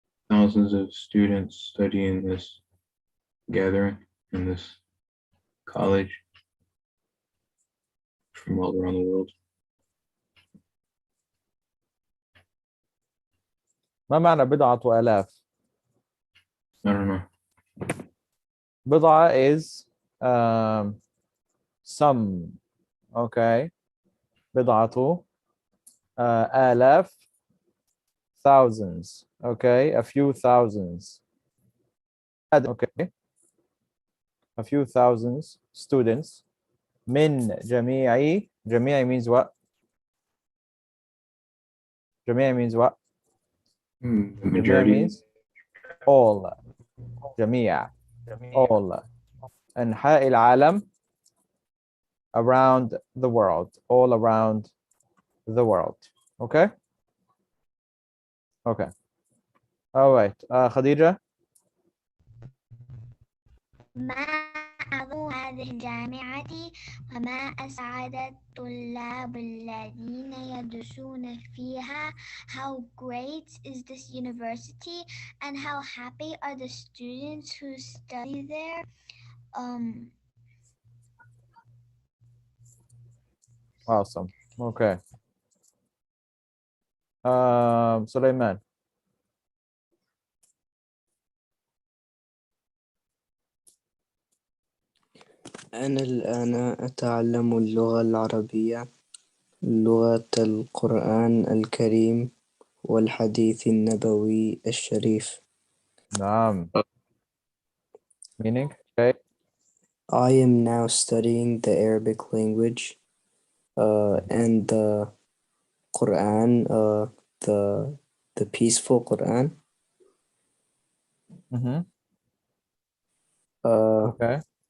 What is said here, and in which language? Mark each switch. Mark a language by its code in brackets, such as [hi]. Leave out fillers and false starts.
[en] Thousands of students study in this gathering, in this college from all around the world. [ar] ما معنى بضعة آلاف؟ [en] I don't know. [ar] بضعة [en] is some. Okay. [ar] بضعة آلاف, [en] thousands. Okay. A few thousands. Okay. A few thousands students. [ar] من جميع. جميع [en] means what? جميع means what? Majority. means all. [ar] جميع. [en] All. [ar] أنحاء العالم, [en] around the world. All around the world. Okay? Okay. All right. Khadija? [ar] ما أعظم هذه الجامعة وما أسعد الطلاب الذين يدرسون فيها. [en] How great is this university and how happy are the students who study there. Awesome. Okay. [ar] سليمان. أنا الآن أتعلم اللغة العربية، لغة القرآن الكريم والحديث النبوي الشريف. نعم. [en] Meaning? Okay. I am now studying the Arabic language and the Quran, the peaceful Quran. Mm-hmm. Okay.